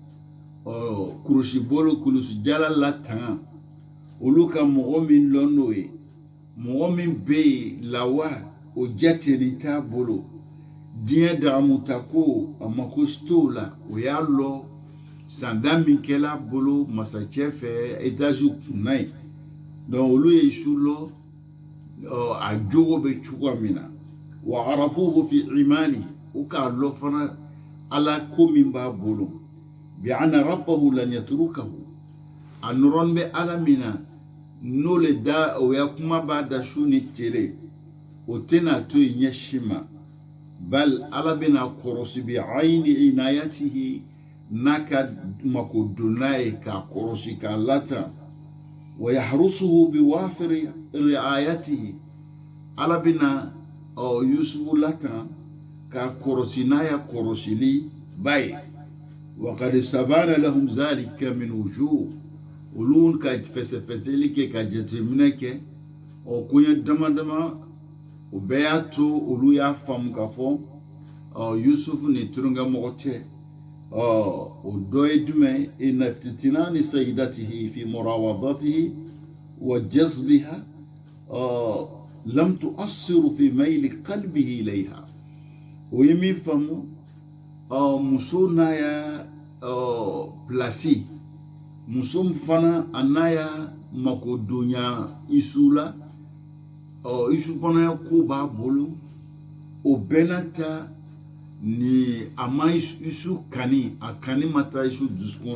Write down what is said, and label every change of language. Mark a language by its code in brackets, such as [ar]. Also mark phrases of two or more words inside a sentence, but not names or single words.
[bm] kurusi bolo kurusi jala la tanga olu ka mɔgɔ min lɔ n'o ye mɔgɔ min bɛ yen lawa o jateli t'a bolo diɲɛ dagamuta ko a mako t'o la o y'a lɔ sanda min kɛla bolo masakɛ fɛ etazi kunna ye donc olu ye su lɔ a jogo bɛ cogoya min na [ar] وعرفوه في إيمانه [bm] u k'a lɔ fana ala ko min b'a bolo [ar] بأن ربه لن يتركه [bm] a nɔrɔn bɛ ala min na n'o le da o ya kuma b'a da su ni tele o tɛna to yen ɲɛsin ma bal ala bɛna kɔrɔsi [ar] بعين عنايته [bm] n'a ka makodonna ye k'a kɔrɔsi k'a lata [ar] ويحرسه بوافر رعايته [bm] ala bɛna yusufu lata k'a kɔrɔsi n'a ya kɔrɔsili ba ye [ar] وقد استبان لهم ذلك من وجوه [bm] olu ka fɛsɛfɛsɛli kɛ ka jateminɛ kɛ koɲɛ dama dama o bɛɛ y'a to olu y'a faamu k'a fɔ yusufu ni turunkɛmɔgɔ tɛ o dɔ ye jumɛn [ar] إن افتتان سيدته في مراودته وجذبها لم تؤثر في ميل قلبه إليها [bm] o ye min faamu muso n'a ya plasi muso fana a n'a ya makodonya isu la isu fana ya ko b'a bolo o bɛɛ n'a ta ni a ma isu kani a kani ma taa isu dusukun